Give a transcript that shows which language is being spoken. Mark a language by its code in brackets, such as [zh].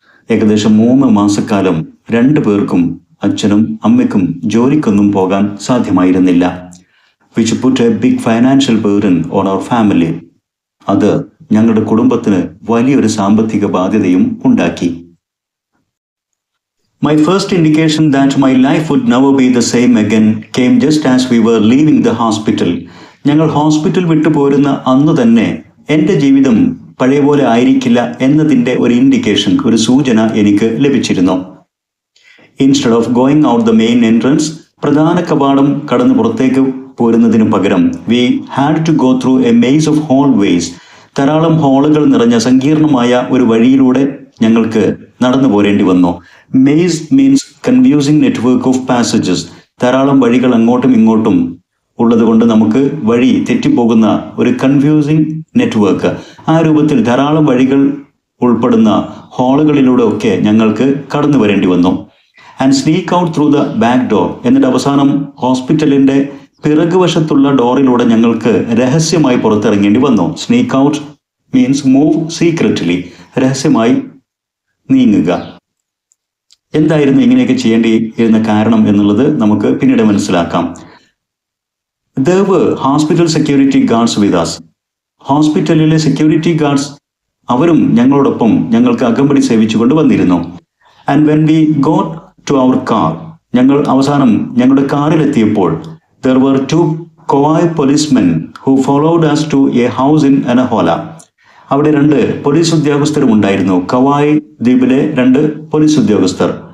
[ml] ഏകദേശം 3 മാസക്കാലം രണ്ടു പേർക്കും, അച്ഛനും അമ്മയ്ക്കും, ജോലിക്കൊന്നും പോകാൻ സാധ്യമായിരുന്നില്ല. [en] Which put a big financial burden on our family. [ml] അത് ഞങ്ങളുടെ കുടുംബത്തിന് വലിയൊരു സാമ്പത്തിക ബാധ്യതയും ഉണ്ടാക്കി. [en] My first indication that my life would never be the same again came just as we were leaving the hospital. [ml] ഞങ്ങൾ ഹോസ്പിറ്റൽ വിട്ടു പോരുന്ന അന്ന് തന്നെ എൻ്റെ ജീവിതം പഴയ പോലെ ആയിരിക്കില്ല എന്നതിൻ്റെ ഒരു ഇൻഡിക്കേഷൻ, ഒരു സൂചന എനിക്ക് ലഭിച്ചിരുന്നു. [en] instead of going out the main entrance, [ml] പ്രധാന കവാടം കടന്ന് പുറത്തേക്ക് പോരുന്നതിനു പകരം [en] We had to go through a maze of hallways. [ml] ധാരാളം ഹോളുകൾ നിറഞ്ഞ സങ്കീർണമായ ഒരു വഴിയിലൂടെ ഞങ്ങൾക്ക് നടന്നു പോരേണ്ടി വന്നു. [en] Maze means confusing network of passages. [ml] ധാരാളം വഴികൾ അങ്ങോട്ടും ഇങ്ങോട്ടും ഉള്ളത് കൊണ്ട് നമുക്ക് വഴി തെറ്റിപ്പോകുന്ന ഒരു കൺഫ്യൂസിംഗ് നെറ്റ്വർക്ക്. ആ രൂപത്തിൽ ധാരാളം വഴികൾ ഉൾപ്പെടുന്ന ഹോളുകളിലൂടെ ഒക്കെ ഞങ്ങൾക്ക് കടന്നു വരേണ്ടി വന്നു. [en] And sneak out through the back door. [ml] എന്നിട്ട് അവസാനം ഹോസ്പിറ്റലിന്റെ പിറകുവശത്തുള്ള ഡോറിലൂടെ ഞങ്ങൾക്ക് രഹസ്യമായി പുറത്തിറങ്ങേണ്ടി വന്നു. [en] sneak out means move secretly, [ml] രഹസ്യമായി നീങ്ങുക. എന്തായിരുന്നു ഇങ്ങനെയൊക്കെ ചെയ്യേണ്ടി ഇരുന്ന കാരണം എന്നുള്ളത് നമുക്ക് പിന്നീട് മനസ്സിലാക്കാം. [en] There were hospital security guards with us. [ml] ഹോസ്പിറ്റലിലെ സെക്യൂരിറ്റി ഗാർഡ്സ് അവരും ഞങ്ങളോടൊപ്പം ഞങ്ങൾക്ക് അകമ്പടി സേവിച്ചുകൊണ്ട് വന്നിരുന്നു. [en] and when we got to our car, [ml] ഞങ്ങൾ അവസാനം ഞങ്ങളുടെ കാറിലെത്തിയപ്പോൾ [en] there were 2 Kauai policemen who followed us to a house in Anahola. [ml] അവിടെ 2 പോലീസ് ഉദ്യോഗസ്ഥരും ഉണ്ടായിരുന്നു. കവായ് ദ്വീപിലെ 2 പോലീസ് ഉദ്യോഗസ്ഥർ.